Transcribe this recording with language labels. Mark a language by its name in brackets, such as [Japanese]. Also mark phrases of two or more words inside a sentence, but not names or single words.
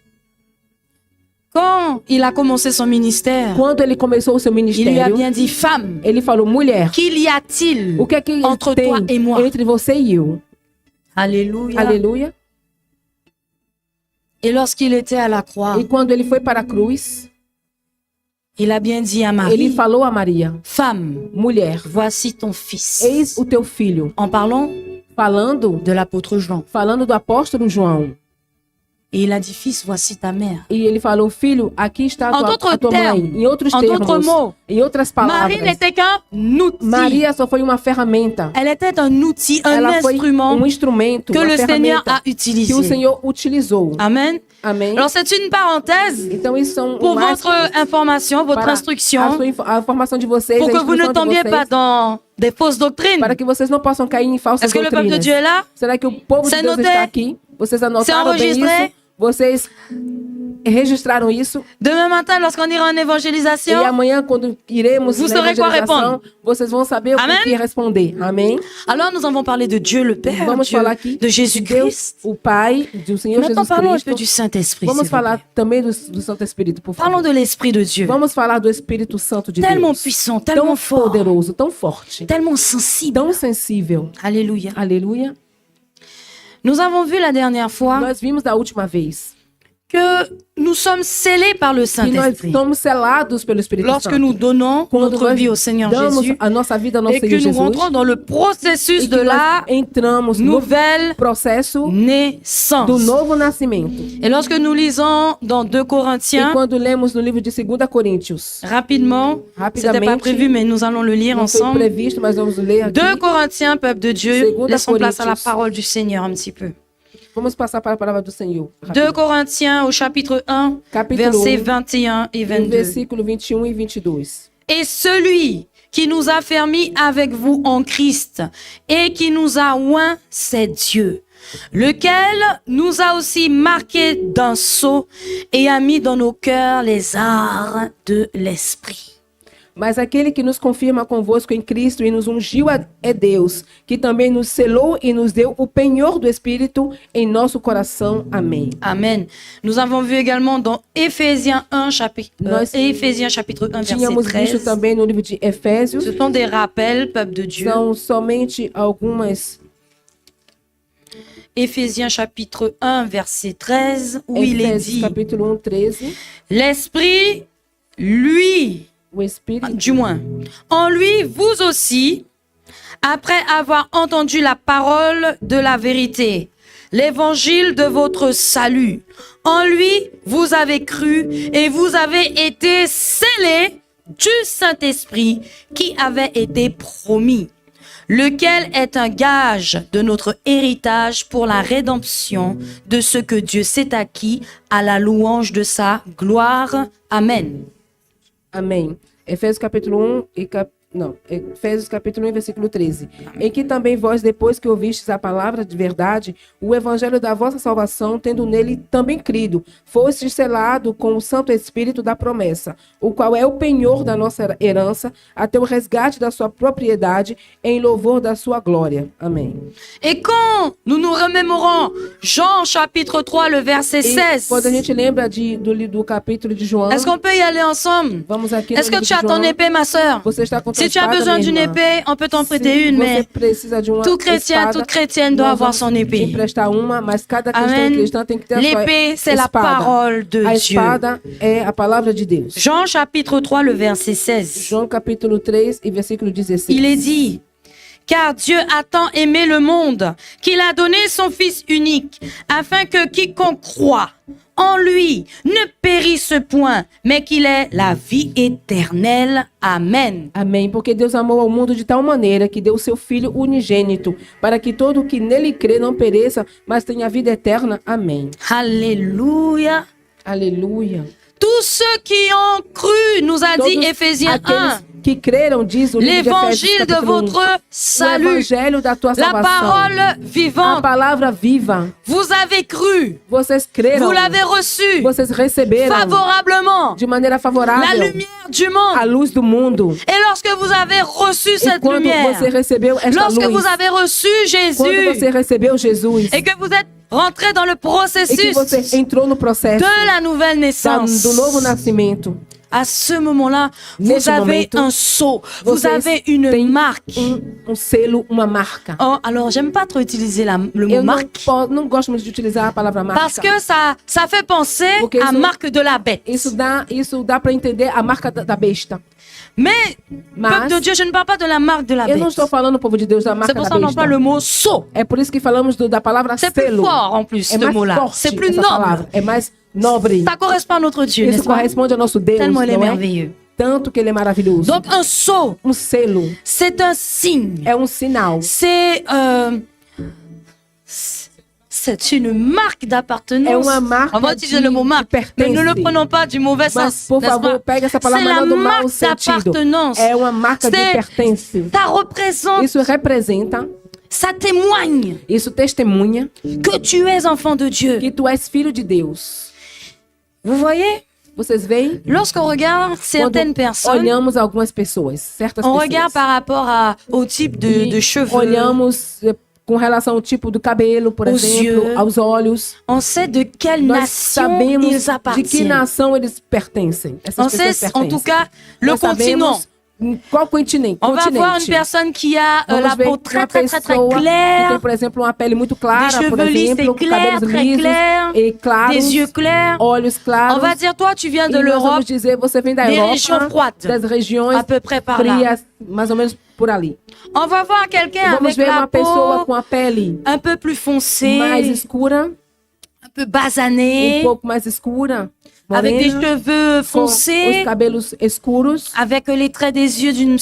[French] quand il a commencé son ministère, [Portuguese] quando ele começou o seu [French] il lui a [Portuguese] ministério, [French] bien dit, femme, [Portuguese] ele falou: mulher, [French] qu'il y a-t-il [Portuguese] o que é que [French] entre [Portuguese] tem [French] toi et moi? [Portuguese] entre você e eu? [French] Alléluia. [Portuguese] Aleluia. [French] Et lorsqu'il était à la croix, [Portuguese] E quando ele foi para a cruz, [French] il a bien dit à [Portuguese] ele [French] Marie, [Portuguese] falou a Maria: [French] femme, [Portuguese] mulher, [French] voici ton fils. [Portuguese] eis o teu filho. [French] En parlant [Portuguese] Falando [French] de l'apôtre Jean. [Portuguese] do apóstolo João. [French] Et il a dit, fils, voici ta mère. [Portuguese] E ele falou: filho, aqui está [French] En [Portuguese] a [French] d'autres [Portuguese] tua mãe. [French] termes, [Portuguese] Em outros [French] en [Portuguese] termos, [French] d'autres mots, [Portuguese] em outras palavras, [French] Marie n'était qu'un outil. [Portuguese] Maria só foi uma ferramenta. [French] Elle était un outil, un [Portuguese] Ela foi [French] instrument [Portuguese] instrumento, [French] que [Portuguese] uma [French] le Seigneur [Portuguese] ferramenta [French] a [Portuguese] que o [French] utilisé. [Portuguese] Senhor utilizou. [French] Amen. [Portuguese] Amém? [French] Alors c'est une parenthèse [Portuguese] Então isso são [French] pour [Portuguese] mais [French] votre information, votre [Portuguese] para [French] instruction, [Portuguese] a informação de vocês, [French] pour [Portuguese] a [French] que vous ne [Portuguese] instrução de [French] tombiez [Portuguese] vocês, [French] pas dans des fausses doctrines. [Portuguese] para que vocês não possam cair em falsas [French] Est-ce que le peuple de [Portuguese] doutrinas. [French] Dieu est là? [Portuguese] Será que o povo de [French] C'est [Portuguese] Deus [French] noté? [Portuguese] está aqui? Vocês anotaram bem [French] enregistré? [Portuguese] isso? Vocês registraram isso? [French] Demain matin, lorsqu'on ira en [Portuguese] E [French] évangélisation, [Portuguese] amanhã, quando iremos [French] Vous [Portuguese] na [French] saurez quoi [Portuguese] evangelização, [French] répondre. [Portuguese] vocês vão saber [French] Amen? [Portuguese] o que responder. Amém? [French] alors nous avons parlé de Dieu le Père, [Portuguese] Vamos [French] Dieu, [Portuguese] falar aqui [French] de [Portuguese] Deus, [French] Jésus-Christ. [Portuguese] o Pai, do Senhor [French] Maintenant [Portuguese] Jesus [French] parlons un peu [Portuguese] Cristo. [French] du Saint-Esprit. [Portuguese] Vamos [French] s'il vous [Portuguese] falar [French] plaît. [Portuguese] também do Santo Espírito, por favor. [French] Parlons de l'Esprit de Dieu. [Portuguese] Vamos falar do Espírito Santo de [French] Tellement [Portuguese] Deus. [French] puissant, [Portuguese] Tão [French] tellement fort, [Portuguese] poderoso, tão forte, [French] tellement sensible. [Portuguese] tão sensível. [French] Alléluia. [Portuguese] Aleluia. [French] Nous avons vu la dernière fois [Portuguese] Nós vimos da última vez [French] que nous sommes scellés par le [Portuguese] que nós [French] Saint-Esprit. [Portuguese] somos selados pelo Espírito [French] Lorsque [Portuguese] Santo. [French] nous donnons [Portuguese] Quando [French] notre [Portuguese] nós [French] vie au Seigneur [Portuguese] damos [French] Jésus [Portuguese] a nossa vida ao nosso [French] et que [Portuguese] Senhor [French] nous [Portuguese] Jesus [French] rentrons dans le processus [Portuguese] e [French] de [Portuguese] que [French] la [Portuguese] nós entramos no [French] nouvelle [Portuguese] processo do [French] naissance. [Portuguese] novo nascimento. [French] Et lorsque nous lisons dans 2 [Portuguese] E [French] Corinthiens, [Portuguese] quando lemos no livro de 2 Coríntios, [French] rapidement, c'était pas [Portuguese] rapidamente, [French] prévu, mais nous allons le lire [Portuguese] não foi [French] ensemble. [Portuguese] previsto, mas vamos ler aqui. [French] 2 Corinthiens, peuple de Dieu, [Portuguese] Segunda [French] laissons place à la [Portuguese] Coríntios. [French] parole du Seigneur un petit peu. [Portuguese] Vamos passar para a palavra do Senhor. [French] 2 Corinthiens au chapitre 1, [Portuguese] Capítulo [French] versets [Portuguese] 1, [French] 21 et [Portuguese] no [French] 22. [Portuguese] versículo 21 e 22. [French] Et celui qui nous a fermis avec vous en Christ et qui nous a oints, c'est Dieu, lequel nous a aussi marqués d'un sceau et a mis dans nos cœurs les arts de l'esprit. [Portuguese] Mas aquele que nos confirma convosco em Cristo e nos ungiu é Deus, que também nos selou e nos deu o penhor do Espírito em nosso coração. Amém. [French] Amen. Nous avons vu également dans Éphésiens 1, Éphésiens chapitre 1, verset [Portuguese] Tínhamos visto [French] 13. [Portuguese] também no livro de Efésios. [French] Ce sont des rappels, peuple de Dieu. [Portuguese] São somente algumas. [French] Éphésiens chapitre 1, verset 13, où il est [Portuguese] Efésios [French] dit, [Portuguese] capítulo 1, 13. [French] l'Esprit, lui, [Portuguese] O Espírito. [French] du moins, en lui, vous aussi, après avoir entendu la parole de la vérité, l'évangile de votre salut, en lui, vous avez cru et vous avez été scellés du Saint-Esprit qui avait été promis, lequel est un gage de notre héritage pour la rédemption de ce que Dieu s'est acquis à la louange de sa gloire. Amen. [Portuguese] Amém. Efésios capítulo 1 e Efésios capítulo 1, versículo 13. Em que também vós, depois que ouvistes a palavra de verdade, o evangelho da vossa salvação, tendo nele também crido, fostes selado com o Santo Espírito da promessa, o qual é o penhor da nossa herança, até o resgate da sua propriedade, em louvor da sua glória. Amém. [French] Et quand nous nous remémorons Jean chapitre 3, le verset [Portuguese] E [French] 16, [Portuguese] quando a gente lembra do capítulo de João, [French] est-ce qu'on peut y aller ensemble? [Portuguese] vamos aqui no [French] Est-ce que [Portuguese] livro [French] tu [Portuguese] de [French] as ton [Portuguese] João. [French] épée, ma sœur? [Portuguese] Você está com tua [French] Si tu as [Portuguese] espada, [French] besoin [Portuguese] minha [French] d'une [Portuguese] irmã. [French] épée, on peut t'en prêter [Portuguese] Se [French] une, [Portuguese] você [French] mais [Portuguese] precisa de uma [French] tout chrétien, [Portuguese] espada, [French] toute chrétienne doit [Portuguese] nós [French] avoir [Portuguese] vamos [French] son [Portuguese] te [French] épée. [Portuguese] emprestar uma, mas cada cristão e [French] Amen. [Portuguese] cristã tem que ter a sua [French] L'épée, c'est la [Portuguese] espada. [French] parole de [Portuguese] A [French] Dieu. [Portuguese] espada é a palavra de Deus. [French] Jean chapitre 3, le verset 16. [Portuguese] João capítulo 3 e versículo 16. [French] Il est dit, car Dieu a tant aimé le monde qu'il a donné son Fils unique, afin que quiconque croit en lui ne périsse point, mais qu'il ait la vie éternelle. Amen. [Portuguese] Amém. Porque Deus amou ao mundo de tal maneira que deu o seu Filho unigênito, para que todo o que nele crê não pereça, mas tenha vida eterna. Amém. [French] Alléluia. [Portuguese] Aleluia. [French] Tous ceux qui ont cru, nous a dit [Portuguese] Todos [French] Éphésiens 1, [Portuguese] aqueles que creram, diz o livro de Efésios, [French] l'évangile de [Portuguese] capítulo 1, [French] votre [Portuguese] o [French] salut, [Portuguese] evangelho da tua [French] la [Portuguese] salvação. [French] parole [Portuguese] A [French] vivante. [Portuguese] palavra viva. [French] Vous avez cru, [Portuguese] Vocês creram. [French] vous l'avez reçu [Portuguese] Vocês receberam [French] favorablement, [Portuguese] de maneira [French] la [Portuguese] favorável [French] lumière du [Portuguese] a [French] monde. [Portuguese] luz do mundo. [French] Et lorsque vous avez reçu [Portuguese] E [French] cette [Portuguese] quando [French] lumière, [Portuguese] você recebeu esta [French] lorsque [Portuguese] luz, [French] vous avez reçu [Portuguese] quando você [French] Jésus [Portuguese] recebeu Jesus [French] et que vous êtes rentré dans le [Portuguese] e que [French] processus [Portuguese] você entrou no processo [French] de la nouvelle naissance, [Portuguese] do novo nascimento, [French] à ce moment-là, vous [Portuguese] Nesse [French] avez [Portuguese] momento, [French] un sceau, vous [Portuguese] vocês [French] avez une [Portuguese] têm [French] marque. [Portuguese] um selo, uma marca. [French] Oh, alors, j'aime pas trop utiliser le mot [Portuguese] Eu [French] marque [Portuguese] não gosto muito de utilizar a palavra marca. [French] parce que ça fait penser [Portuguese] Porque [French] à [Portuguese] isso- [French] marque de la bête. [Portuguese] Isso dá para entender a marca da besta. [French] Mais, [Portuguese] Mas [French] peuple de Dieu, je ne parle pas de la marque de la [Portuguese] eu não [French] bête. [Portuguese] estou falando, povo de Deus, da [French] C'est [Portuguese] marca [French] pour [Portuguese] da [French] ça qu'on emploie [Portuguese] besta. [French] le mot sceau. [Portuguese] É por isso que falamos da palavra [French] C'est plus [Portuguese] selo. [French] fort en plus, [Portuguese] É [French] ce [Portuguese] mais [French] mot-là. [Portuguese] forte [French] C'est plus [Portuguese] essa [French] noble. [Portuguese] palavra. É mais nobre. [French] Ça correspond à notre Dieu, [Portuguese] Isso [French] n'est-ce pas? [Portuguese] corresponde ao nosso Deus, [French] Tellement il est [Portuguese] não é? [French] merveilleux. [Portuguese] Tanto que ele é maravilhoso. [French] Donc, un sceau, [Portuguese] Um selo [French] c'est un signe. [Portuguese] é um sinal. [French] C'est une marque [Portuguese] É [French] d'appartenance. [Portuguese] uma marca [French] On va utiliser le mot marque, mais [Portuguese] pertence. [French] ne le prenons pas du mauvais [Portuguese] Mas, [French] sens. [Portuguese] por [French] n'est-ce [Portuguese] favor, [French] pas? [Portuguese] pegue essa [French] C'est [Portuguese] palavra [French] la [Portuguese] não do mau [French] marque [Portuguese] sentido. [French] d'appartenance. [Portuguese] É uma marca de [French] C'est- [Portuguese] pertence. [French] Ça représente, [Portuguese] Isso representa, [French] ça témoigne [Portuguese] isso testemunha [French] que tu es enfant de Dieu. [Portuguese] que tu és filho de Deus. [French] Vous voyez, [Portuguese] Vocês veem? [French] lorsqu'on regarde certaines [Portuguese] Quando [French] personnes, [Portuguese] olhamos algumas pessoas, certas [French] on [Portuguese] pessoas, [French] regarde par rapport au type [Portuguese] e [French] de cheveux. [Portuguese] olhamos com relação ao tipo do cabelo, por [French] Aux [Portuguese] exemplo, [French] yeux. [Portuguese] aos olhos. [French] On sait de quelle [Portuguese] Nós [French] nation [Portuguese] sabemos [French] ils [Portuguese] de que [French] appartiennent. [Portuguese] nação eles pertencem. Essas [French] On [Portuguese] pessoas [French] sait, en [Portuguese] pertencem. [French] tout cas, le [Portuguese] Nós [French] continent. [Portuguese] sabemos em qual continente. [French] On va voir une [Portuguese] continente. [French] personne qui a [Portuguese] Vamos [French] la [Portuguese] ver [French] peau [Portuguese] uma [French] très, très, très, très [Portuguese] pessoa que tem, [French] claire, [Portuguese] por exemplo, uma pele muito [French] des [Portuguese] clara, por [French] cheveux lisses [Portuguese] exemplo, [French] et [Portuguese] com [French] clairs, [Portuguese] cabelos [French] très [Portuguese] lisos [French] clairs, [Portuguese] e claros, [French] des yeux clairs. [Portuguese] olhos claros. [French] On va dire, toi, tu viens de [Portuguese] E nós [French] l'Europe, [Portuguese] vamos dizer, você vem da [French] des [Portuguese] Europa, [French] régions froides, [Portuguese] das regiões [French] à peu près par là. [Portuguese] frias, mais ou menos por ali. [French] On va voir quelqu'un [Portuguese] Vamos [French] avec [Portuguese] ver [French] la [Portuguese] uma pessoa [French] peau [Portuguese] com a pele [French] un peu plus foncée, [Portuguese] mais escura, [French] un peu basanée, [Portuguese] pouco mais escura, [French] avec des [Portuguese] morena, [French] cheveux [Portuguese] com os [French] foncés, [Portuguese] cabelos escuros, [French] avec les traits des yeux d'une